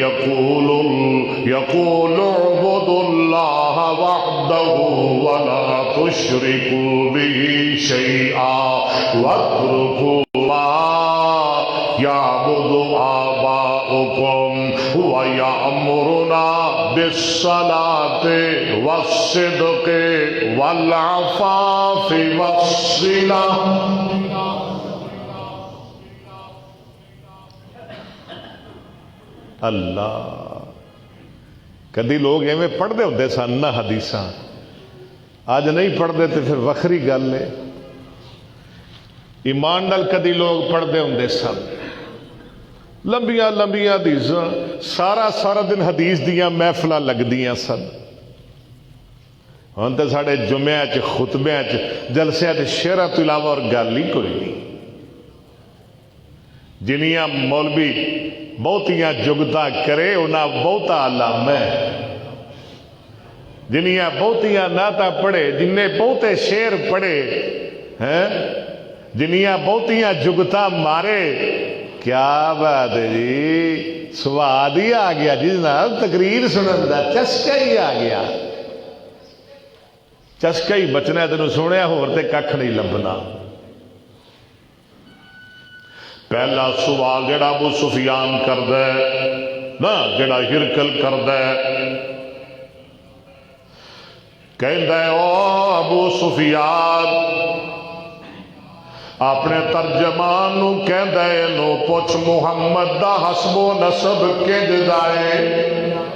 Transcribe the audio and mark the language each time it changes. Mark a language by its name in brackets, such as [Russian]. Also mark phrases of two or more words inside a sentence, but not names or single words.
[Arabic] يقول اعبدوا الله وحده ولا تشركوا به شيئا واتركوا ما يعبد آباؤكم ويأمرنا بالصلاة والصدق والعفاف والصلة. [Punjabi] اللہ کدی لوگ ایویں پڑھتے ہوتے سن نہ حدیثاں، اج نہیں پڑھتے تو پھر وکھری گل ہے. ایمان نال کدی لوگ پڑھتے ہوندے سن، لمبیاں لمبیاں حدیثاں، سارا دن حدیث دیاں محفلاں لگدیاں سن. ہن تے ساڈے جمعے چ خطبیاں چ جلسیاں چ شعراں تو علاوہ اور گل ہی کوئی نہیں. جنیاں مولوی بہتیاں جگتا کرے انہاں بہتا علام ہے، جنیاں بہتیاں نعتاں پڑھے جن نے بہتے شعر پڑھے ہیں، جنیاں بہتیاں جگتا مارے. کیا بات ہے جی، سواد ہی آ گیا جس نال تقریر سنن دا چسکا ہی آ گیا. چسکا ہی بچنا تینوں سنیا ہور تے ککھ نہیں لبنا. پہلا سوال جڑا ابو سفیان کردا ہے نا، جڑا ہرکل کردا ہے، کہندا ہے او ابو سفیان اپنے ترجمان نو کہندا ہے نو پوچھ محمد دا حسب و نسب کنج دا ہے.